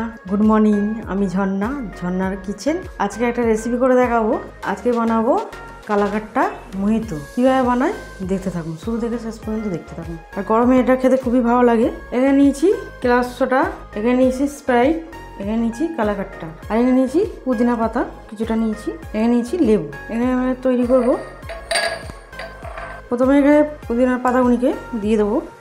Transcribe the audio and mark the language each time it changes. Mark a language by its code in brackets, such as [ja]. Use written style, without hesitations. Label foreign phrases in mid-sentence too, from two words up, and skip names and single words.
[en] good morning [bn] আমি ঝর্না ঝর্নার কিচেন আজ কে এক রেসিপি করে দেখাবো। আজ কে বানাবো কালাকাট্টা মোহিতো। কিভাবে বানায় দেখতে থাকুন, शुरू থেকে শেষ পর্যন্ত দেখতে থাকুন। আর গরমে এটা খেতে খুবই ভালো লাগে। এখানে নিয়েছি [en] glass soda, [bn] এখানে নিয়েছি স্প্রাইট, এখানে নিয়েছি কালাকাট্টা, আর এখানে নিয়েছি পুদিনা পাতা কিছুটা নিয়েছি, এখানে নিয়েছি লেবু। এখানে আমরা তৈরি করব। প্রথমে এখানে পুদিনার পাতাগুলিকে দিয়ে দেবো।